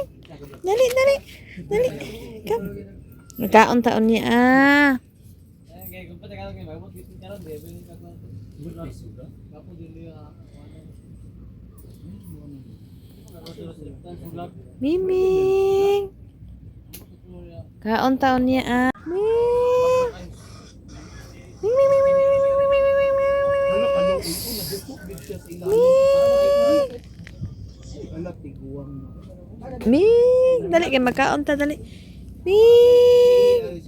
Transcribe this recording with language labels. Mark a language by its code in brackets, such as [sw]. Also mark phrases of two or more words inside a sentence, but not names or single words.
[ceb] Dali, dali. Dali. Come. Nagkaon-taon niya ah. Miming. Kaon-taon niya ah. Ming. Ming, ming, ming, ming, ming, ming, ming, ming, ming, ming, Ming, dali kay magkaon ta dali. Ming.